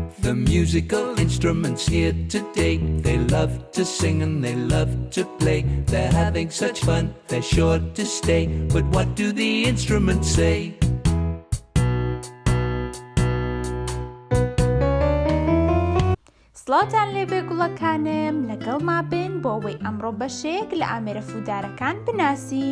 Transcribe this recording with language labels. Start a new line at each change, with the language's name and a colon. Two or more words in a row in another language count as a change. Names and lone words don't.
English: The musical instruments here today, they love to sing and they love to play. They're having such fun, they're sure to stay. But what do the instruments say?
Central Kurdish: سڵاتان لێبێ گوڵەکانم، لەگەڵما بن بۆ ئەوەی ئەمڕۆ بەشێک لە ئامێرە فوودارەکان بناسین.